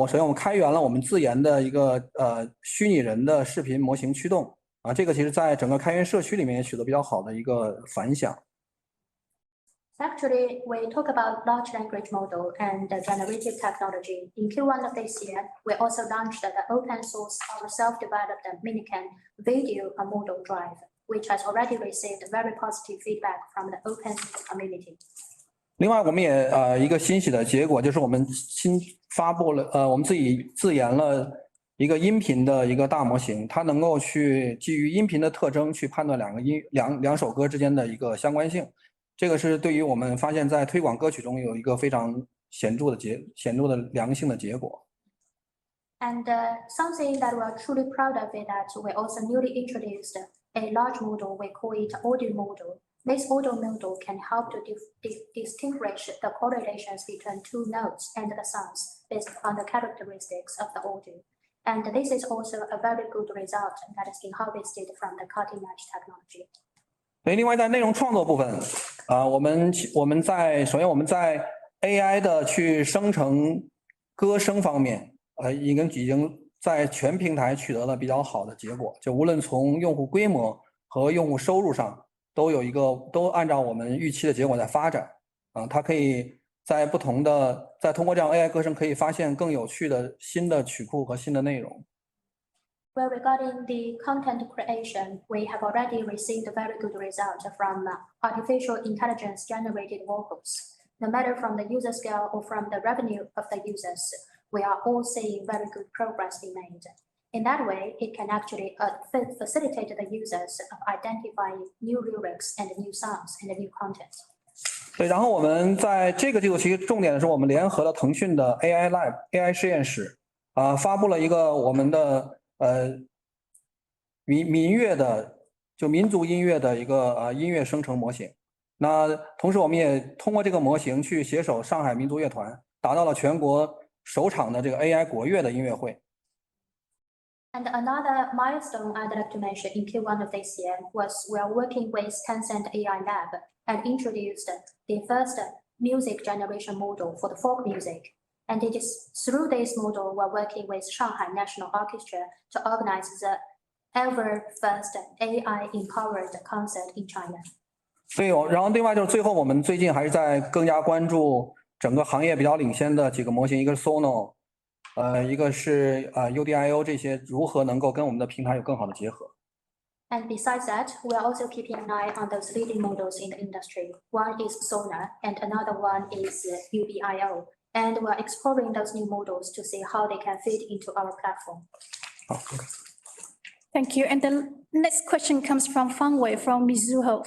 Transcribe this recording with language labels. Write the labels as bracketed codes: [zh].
[zh] 首先我们开源了我们自研的一个虚拟人的视频模型驱动这个其实在整个开源社区里面也取得比较好的一个反响。 [en] Actually, we talk about large language model and the generative technology. In Q1 of this year, we also launched the open source, our self-developed Minican video model drive, which has already received very positive feedback from the open source community. [zh] 另外，我们也一个欣喜的结果就是我们新发布了我们自己自研了一个音频的一个大模型，它能够去基于音频的特征去判断两首歌之间的一个相关性。这个是对于我们发现在推广歌曲中有一个非常显著的良性的结果。 [en] And something that we're truly proud of is that we also newly introduced a large model. We call it audio model. This audio model can help to distinguish the correlations between two notes and the sounds based on the characteristics of the audio. And this is also a very good result that has been harvested from the cutting-edge technology. [zh] 另外，在内容创作部分，我们首先我们在 AI 的去生成歌声方面，已经在全平台取得了比较好的结果。就无论从用户规模和用户收入上，都按照我们预期的结果在发展。它可以在通过这样 AI 歌声可以发现更有趣的新的曲库和新的内容。 [en] Well, regarding the content creation, we have already received a very good result from artificial intelligence generated vocals. No matter from the user scale or from the revenue of the users, we are all seeing very good progress being made. In that way, it can actually facilitate the users of identifying new lyrics and new songs and new content. [zh] 对，然后我们在这个季度其实重点的是我们联合了腾讯的 AI Lab 实验室发布了一个我们的民乐的民族音乐的一个音乐生成模型。那同时我们也通过这个模型去携手上海民族乐团，达到了全国首场的这个 AI 国乐的音乐会。 [en] And another milestone I'd like to mention in Q1 of this year was we are working with Tencent AI Lab and introduced the first music generation model for the folk music. And it is through this model we're working with Shanghai National Orchestra to organize the ever first AI-empowered concert in China. [zh] 对，然后另外就是最后我们最近还是在更加关注整个行业比较领先的几个模型，一个是 Sono，一个是UDIO 这些如何能够跟我们的平台有更好的结合。 [en] And besides that, we are also keeping an eye on those leading models in the industry. One is Sona, and another one is UBIO. And we're exploring those new models to see how they can fit into our platform. Thank you. And the next question comes from Fang Wei from Mizuho.